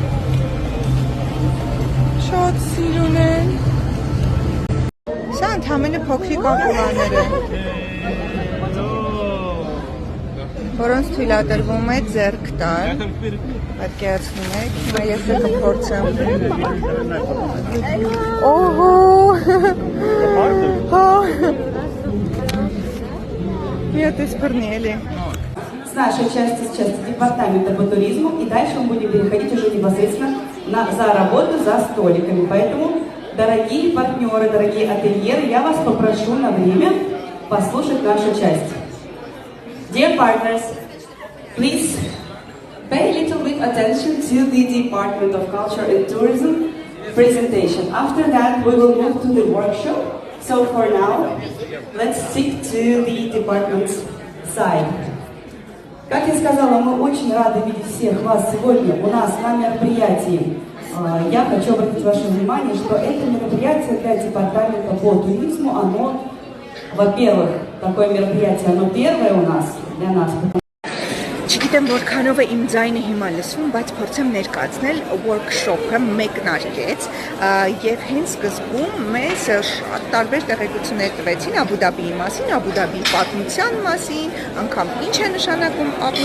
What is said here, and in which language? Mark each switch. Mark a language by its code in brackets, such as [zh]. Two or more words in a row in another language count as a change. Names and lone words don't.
[hy] Շատ սիրուն են։ Սա ընդհանրապես փոքրիկ ակուլաներ են, որոնց թույլատրվում է ձեռք տալ։ Պատկերացնում եք, հիմա ես կփորձեմ։ Օհո։ [ru] Это спорнели. С нашей части сейчас департамента по туризму, и дальше мы будем переходить уже непосредственно за работу за столиками. Поэтому, дорогие партнеры, дорогие ательеры, я вас попрошу на время послушать нашу часть. [en] Dear partners, please pay a little bit attention to the Department of Culture and Tourism presentation. After that, we will move to the workshop. So for now, let's stick to the department's side. [ru] Как я сказала, мы очень рады видеть всех вас сегодня у нас на мероприятии. Я хочу обратить ваше внимание, что это мероприятие для департамента по туризму, оно, во-первых, такое мероприятие, оно первое у нас, для нас. [hy] Չգիտեմ որքանով է իմ ձայնը հիմա լսվում, բայց փորձեմ ներկայացնել workshop-ը մեկնարկեց եւ հենց սկզբում մեզ շատ տարբեր տեղեկություններ տվեցին Աբու Դաբիի մասին, Աբու Դաբիի պատմության մասին, անգամ ինչ է նշանակում Աբու